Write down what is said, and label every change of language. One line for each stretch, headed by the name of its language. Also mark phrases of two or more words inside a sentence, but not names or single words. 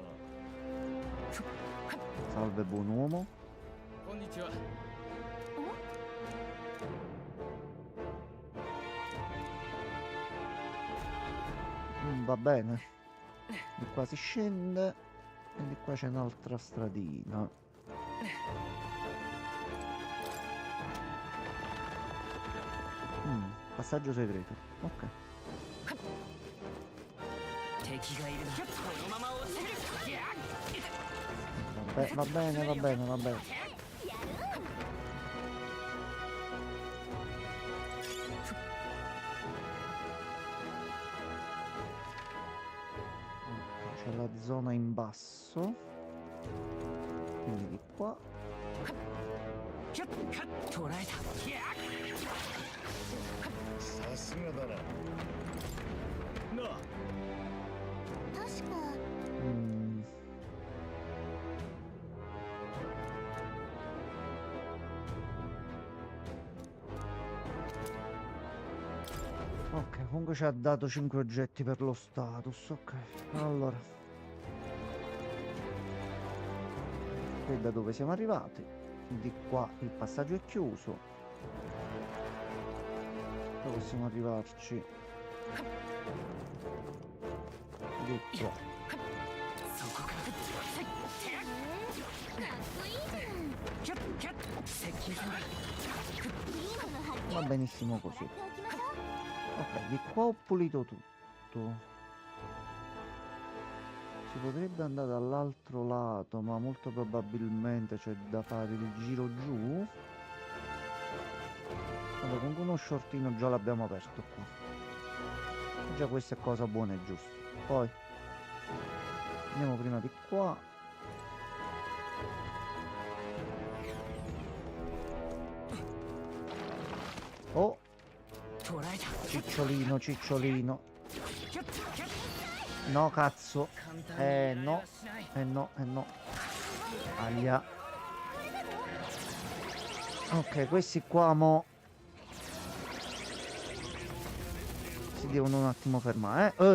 Italian: Salve buon uomo. Va bene. Di qua si scende. E di qua c'è un'altra stradina. Passaggio segreto. Ok.
Japanese: 敵がいるなこのまま落ちる
Italian: Vabbè, va bene, va bene, va bene. Ok, c'è la zona in basso. Quindi di qua.
Japanese: 捕らえたさすがだななあ確か Mm.
Italian: Ok, comunque ci ha dato 5 oggetti per lo status. Ok, allora. Qui è da dove siamo arrivati. Di qua il passaggio è chiuso. Poi possiamo arrivarci. Di qua.
Japanese: そこからかっこいいじゃん接近戦だいいもの発見
Italian: Va benissimo così.
Japanese: やっておきましょう
Italian: Ok, di qua ho pulito tutto. Si potrebbe andare dall'altro lato, ma molto probabilmente c'è da fare il giro giù. Vabbè, comunque uno shortino già l'abbiamo aperto qua. Già questa è cosa buona e giusta. Poi andiamo prima di qua. Oh,
Japanese: 捕らえた
Italian: cicciolino, cicciolino. No, cazzo. No. No. Aia. Ok, questi qua mo si devono un attimo fermare, eh?